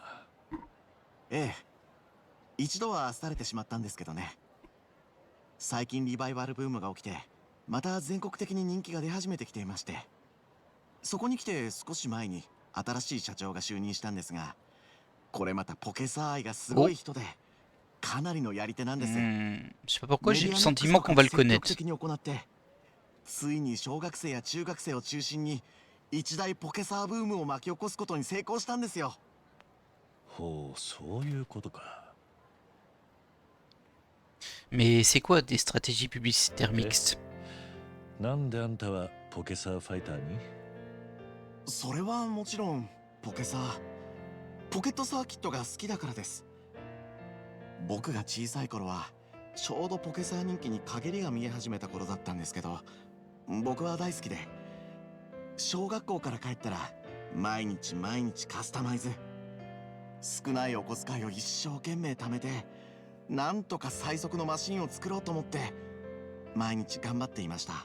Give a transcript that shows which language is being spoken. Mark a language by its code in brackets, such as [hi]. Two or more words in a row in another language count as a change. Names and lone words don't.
[ja] ええ、一度は廃れてしまったんですけどね。最近リバイバルブームが起きてまた全国的に人気が出始めてきていまして、そこに来て少し前に新しい社長が就任したんですが、これまたポケサー愛がすごい人でかなりのやり手なんです。 [fr] Je sais pas pourquoi j'ai le sentiment qu'on va le connaître. [ja] 積極的に行ってついに小学生や中学生を中心に一大ポケサーブームを巻き起こすことに成功したんですよ。ほう、そういうことか。 [fr] Mais c'est quoi des stratégies publicitaires mixtes? [ja] なんであんたはポケサーファイターに？それはもちろんポケサー、ポケットサーキットが好きだからです。僕が小さい頃はちょうどポケサー人気に陰りが見え始めた頃だったんですけど、僕は大好きで小学校から帰ったら毎日毎日カスタマイズ、少ないお小遣いを一生懸命貯めてなんとか最速のマシンを作ろうと思って毎日頑張っていました。